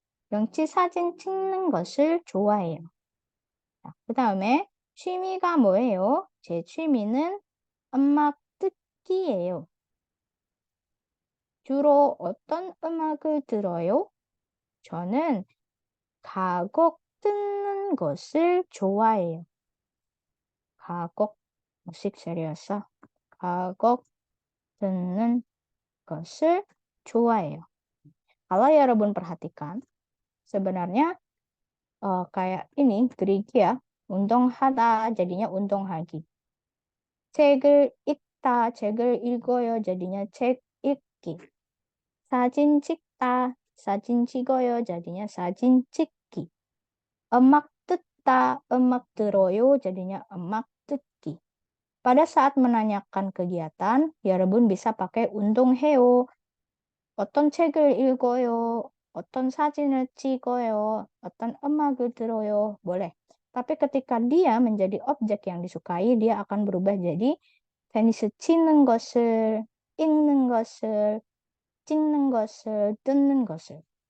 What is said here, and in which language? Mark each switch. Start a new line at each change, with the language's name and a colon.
Korean: 경치 사진 찍는 것을 좋아해요. 그 다음에 취미가 뭐예요? 제 취미는 음악 듣기예요. 주로 어떤 음악을 들어요? 저는 가곡 듣는 것을 좋아해요. 가곡,
Indonesian: musik serius.
Korean: 가곡 듣는 것을 좋아해요.
Indonesian: Kalau 여러분 perhatikan, sebenarnya kayak ini, gerigi ya, 운동하다 jadinya 운동하기.
Korean: 책을 읽다, 책을 읽어요
Indonesian: jadinya
Korean: 책 읽기. 사진 찍다, 사진 찍어요 jadinya 사진 찍기. 음악 듣다, 음악 들어요 jadinya 음악 듣기.
Indonesian: Pada saat menanyakan kegiatan,
Korean: 여러분
Indonesian: bisa pakai 운동해요.
Korean: 어떤 책을 읽어요? 어떤 사진을 찍어요? 어떤 음악을 들어요?
Indonesian: Boleh. Tapi ketika dia menjadi objek yang disukai, dia akan berubah jadi
Korean: 테니스 치는 것을, 읽는 것을, 찍는 것을, 듣는 것을.